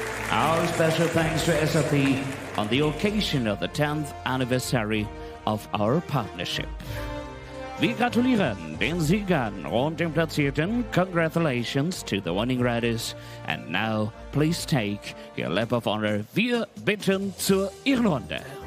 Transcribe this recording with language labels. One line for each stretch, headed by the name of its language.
English: Our special thanks to SAP on the occasion of the 10th anniversary of our partnership.
German: Wir gratulieren den Siegern und den Platzierten.
English: Congratulations to the winning riders. And now, please take your lap of honor.
German: Wir bitten zur Ehrenrunde.